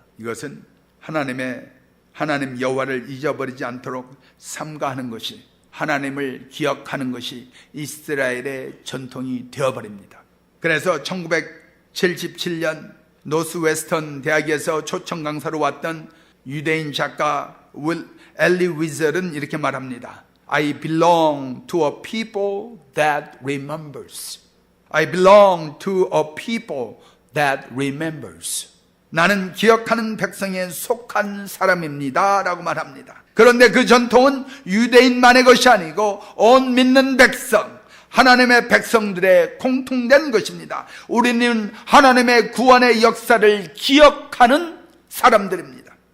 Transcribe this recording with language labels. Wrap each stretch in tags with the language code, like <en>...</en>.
<ko>이것은 하나님 여호와를 잊어버리지 않도록 삼가하는 것이, 하나님을 기억하는 것이 이스라엘의 전통이 되어버립니다. 그래서 1977년 노스웨스턴 대학에서 초청 강사로 왔던 유대인 작가 엘리 위즐은 이렇게 말합니다.</ko> <en>I belong to a people that remembers. I belong to a people that remembers.</en> <ko>나는 기억하는 백성에 속한 사람입니다 라고 말합니다. 그런데 그 전통은 유대인만의 것이 아니고 온 믿는 백성, 하나님의 백성들의 공통된 것입니다. 우리는 하나님의 구원의 역사를 기억하는 사람들입니다.</ko>